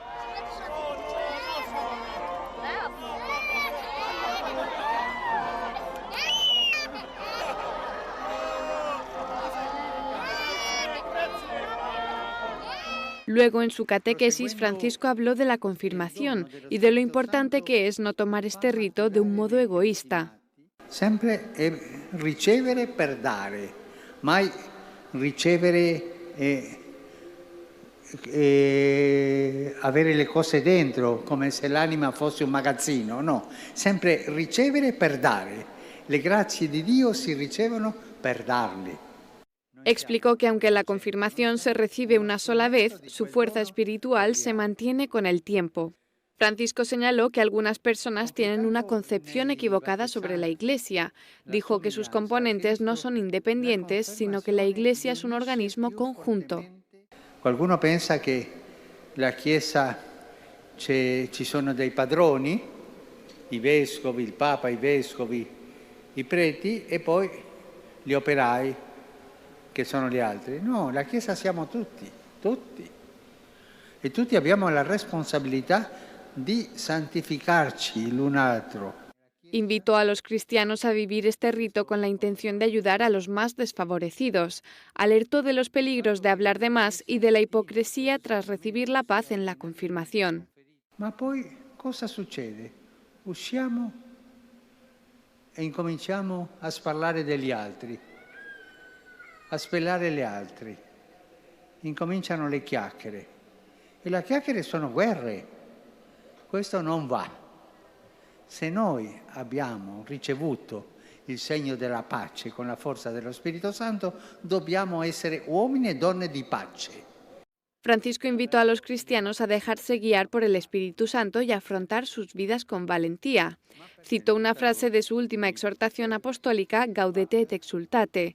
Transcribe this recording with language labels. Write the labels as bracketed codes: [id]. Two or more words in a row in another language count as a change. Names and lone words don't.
[es] Luego, en su catequesis, Francisco habló de la confirmación y de lo importante que es no tomar este rito de un modo egoísta. [it] Sempre ricevere per dare, mai ricevere avere le cose dentro come se l'anima fosse un magazzino, no, sempre ricevere per dare. Le grazie di Dio si ricevono per darle. [es] Explicó que aunque la confirmación se recibe una sola vez, su fuerza espiritual se mantiene con el tiempo. Francisco señaló que algunas personas tienen una concepción equivocada sobre la Iglesia. Dijo que sus componentes no son independientes, sino que la Iglesia es un organismo conjunto. [it] Qualcuno pensa che la Chiesa ci sono dei padroni, i vescovi, il Papa, i vescovi, i preti e poi gli operai che sono gli altri. No, la Chiesa siamo tutti. E tutti abbiamo la responsabilità di santificarci l'un altro. [es] Invitó a los cristianos a vivir este rito con la intención de ayudar a los más desfavorecidos. Alertó de los peligros de hablar de más y de la hipocresía tras recibir la paz en la confirmación. [it] Ma poi cosa succede? Usciamo e incominciamo a parlare degli altri, a spellare gli altri. Incominciano le chiacchiere. E le chiacchiere sono guerre. Questo non va. Se noi abbiamo ricevuto il segno della pace con la forza dello Spirito Santo, dobbiamo essere uomini e donne di pace. [es] Francisco invitó a los cristianos a dejarse guiar por el Espíritu Santo y a afrontar sus vidas con valentía. Citó una frase de su última exhortación apostólica, Gaudete et exultate.